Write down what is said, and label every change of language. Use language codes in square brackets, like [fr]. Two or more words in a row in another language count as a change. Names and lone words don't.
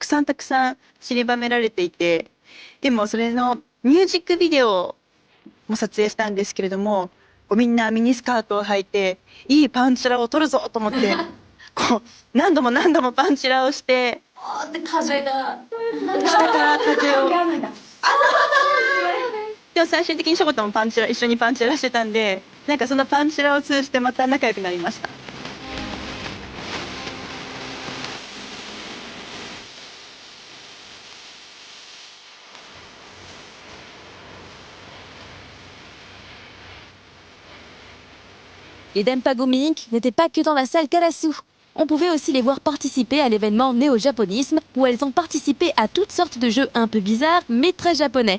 [ja] さん散りばめられていて、でもそれのミュージックビデオも撮影したんですけれども、みんなミニスカートを履いていいパンチラを撮るぞと思って何度もパンチラをして、風が下から風をでも最終的にショコタも一緒にパンチラしてたんで、そのパンチラを通じてまた仲良くなりました。 [fr] Les Denpagumi Inc. n'étaient pas que dans la salle Karasu. On pouvait aussi les voir participer à l'événement Néo-Japonisme, où elles ont participé à toutes sortes de jeux un peu bizarres, mais très japonais.